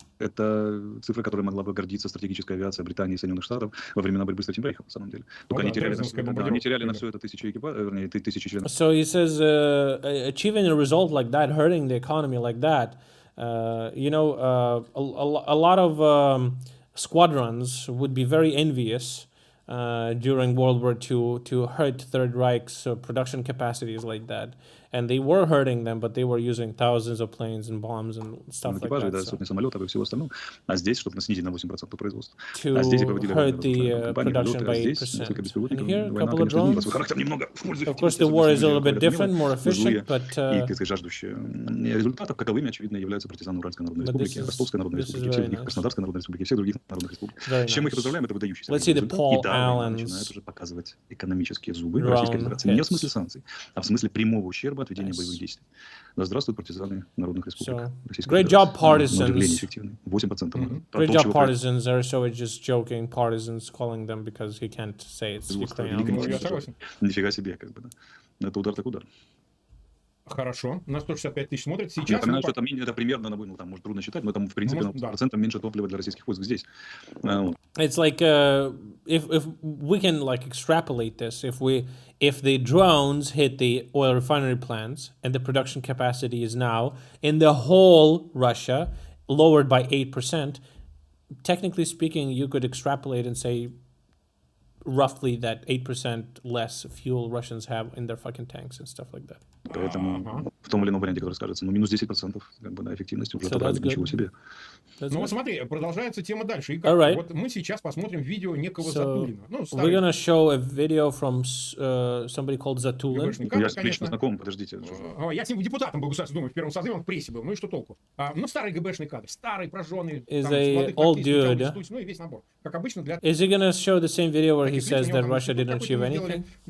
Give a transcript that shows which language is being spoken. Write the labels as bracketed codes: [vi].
[ru] Это цифра, которой могла бы гордиться стратегическая авиация Британии и Соединенных Штатов во времена борьбы с Третьим Рейхом, на самом деле. Только они теряли на все это тысячи экипажей, вернее, тысячи членов. [en] So he says, achieving a result like that, hurting the economy like that, you know, a lot of squadrons would be very envious during World War II to hurt Third Reich's production capacities like that. And they were hurting them, but they were using thousands of planes and bombs and stuff like that. [ru] Да, сотни самолетов и всего остального. А здесь, чтобы снизить на 8% производство. [en] To hurt the production by 8%. And here, a couple of drones. Of course, the war is a little bit different, more efficient, but... [ru] И жаждущие результатов, каковыми, очевидно, являются партизаны Уральской Народной Республики, Ростовской Народной Республики, Краснодарской Народной Республики и всех других народных республик. С чем мы их поздравляем, это выдающийся результат. И да, война начинает уже показывать экономические зубы Российской Федерации. Не в смысле санкций, а в смысле прямого ущерба от ведения боевых действий. Да здравствуют партизаны народных республик. [en] Great job, partisans. 8%. Great job, partisans. Aristov is just joking. Partisans, calling them because he can't say it's Ukraine. [ru] Я согласен. Нифига себе, как бы, да. Это удар так удар. Хорошо. На 165 тысяч смотрят. Сейчас... Я напоминаю, что это примерно, ну, там, может, трудно считать, но там, в принципе, процентом меньше топлива для российских войск здесь. [en] It's like, if we can, like, extrapolate this, if the drones hit the oil refinery plants and the production capacity is now, in the whole Russia, lowered by 8%, technically speaking, you could extrapolate and say roughly that 8% less fuel Russians have in their fucking tanks and stuff like that. [ru] Поэтому в том или ином варианте, который скажется, ну, минус 10% как бы, на эффективности уже ничего себе. Ну вот смотри, продолжается тема дальше. И как? Вот мы сейчас посмотрим видео некого Затулина. Ну, [en] we're gonna show a video from somebody called Zatulin. [ru] Я с лично знаком, подождите. Я с ним депутатом был Государственной Думы в первом созыве, он в прессе был. Ну и что толку? Ну, старый ГБшный кадр, старый, прожженный, [en] is a old dude. [ru] Ну и весь набор. Как обычно для... [en] Is he gonna show the same video where he says that Russia didn't achieve anything?